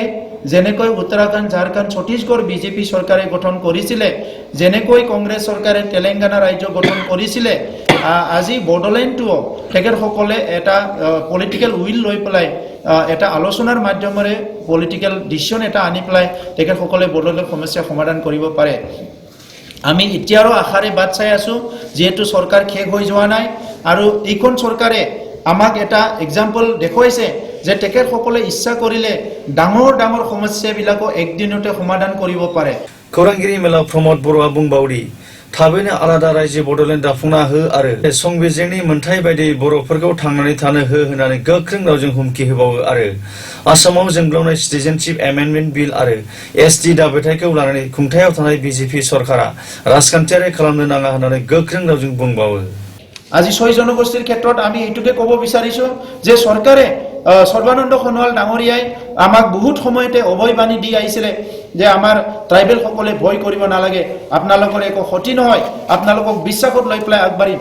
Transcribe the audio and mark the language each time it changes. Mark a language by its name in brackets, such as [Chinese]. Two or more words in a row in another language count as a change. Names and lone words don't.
[Assamese] যেনেকৈ উত্তৰাখণ্ড, ঝাৰখণ্ড, ছত্তীশগড় বিজেপি চৰকাৰে গঠন কৰিছিলে, যেনেকৈ কংগ্ৰেছ চৰকাৰে তেলেংগানা ৰাজ্য গঠন কৰিছিলে, আজি বডোলেণ্ডটো তেখেতসকলে এটা [English] political will [Assamese] লৈ পেলাই এটা আলোচনাৰ মাধ্যমেৰে [English] political decision [Assamese] এটা আনি পেলাই তেখেতসকলে বডোলেণ্ড সমস্যা সমাধান কৰিব পাৰে। আমি এতিয়াও আশাৰে বাট চাই আছোঁ, যিহেতু চৰকাৰ শেষ হৈ যোৱা নাই আৰু এইখন চৰকাৰে আমাক এটা এক্সাম্পল দেখুৱাইছে যে তেখেতসকলে ইচ্ছা কৰিলে ডাঙৰ ডাঙৰ সমস্যাবিলাকো একদিনতে সমাধান কৰিব পাৰে। [Bodo] खौरांगिरि मेलाव प्रमद बर'आ बुंबावदि थाबैनो आलादा रायजो बड'लेण्ड दाफुंना हो आरो संबिजिरनि मोनथाय बायदियै बर'फोरखौ थांनानै थानो हो होननानै गोख्रों रावजों हुमखि होबावो आरो आसामाव जोंब्लावनाय [English] citizenship amendment bill [Bodo] आरो एसटि दाबिथायखौ लानानै खुंथायाव थानाय बिजेपि सरकारा राजखान्थियारि खालामनो नाङा होननानै गोख्रों रावजों बुंबावो। [Assamese] আজি 6 জনগোষ্ঠীৰ ক্ষেত্ৰত আমি এইটোকে ক'ব বিচাৰিছোঁ যে চৰকাৰে সৰ্বানন্দ সোণোৱাল ডাঙৰীয়াই আমাক বহুত সময়তে অভয়বাণী দি আহিছিলে যে আমাৰ ট্ৰাইবেলসকলে ভয় কৰিব নালাগে, আপোনালোকৰ একো ক্ষতি নহয়, আপোনালোকক বিশ্বাসত লৈ পেলাই আগবাঢ়িম।